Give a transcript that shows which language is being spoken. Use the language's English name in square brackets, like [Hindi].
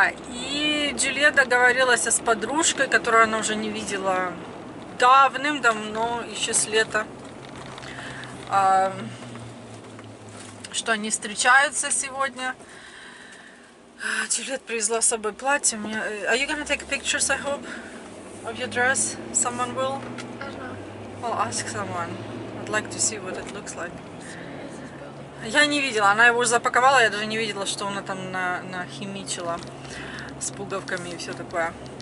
[Russian] И Джульетта договорилась с подружкой, которую она уже не видела давным-давно, еще с лета, что они встречаются сегодня. Джульетта привезла с собой платье. [English] Are you gonna take pictures, I hope, of your dress? Someone will? I don't know. I'll ask someone. I'd like to see what it looks like. [Russian] Я не видела, она его уже запаковала, я даже не видела, что она там нахимичила с пуговками и все такое.